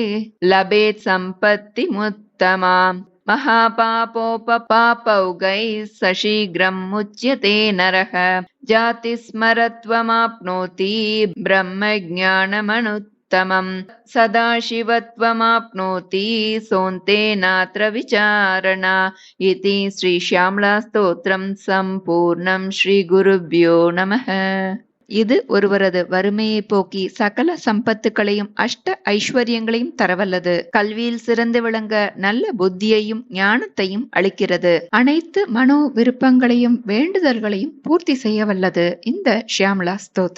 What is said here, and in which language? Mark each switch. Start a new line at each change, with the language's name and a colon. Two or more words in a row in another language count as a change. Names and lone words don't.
Sanskrit: लभेत् सम्पत्तिमुत्तमाम्, महापापोपपापौघैः सशीघ्रं मुच्यते नरः, जातिस्मरत्वमाप्नोति ब्रह्मज्ञानमनुत्तमम्, सदाशिवत्वमाप्नोति सोऽन्तेनात्र विचारणा, इति श्री श्यामला स्तोत्रं सम्पूर्णं। श्री गुरुभ्यो नमः।
Tamil: இது ஒருவரது வறுமையை போக்கி சகல சம்பத்துக்களையும் அஷ்ட ஐஸ்வர்யங்களையும் தரவல்லது. கல்வியில் சிறந்து விளங்க நல்ல புத்தியையும் ஞானத்தையும் அளிக்கிறது. அனைத்து மனோ விருப்பங்களையும் வேண்டுதல்களையும் பூர்த்தி செய்ய வல்லது இந்த ஷியாமளா ஸ்தோத்திரம்.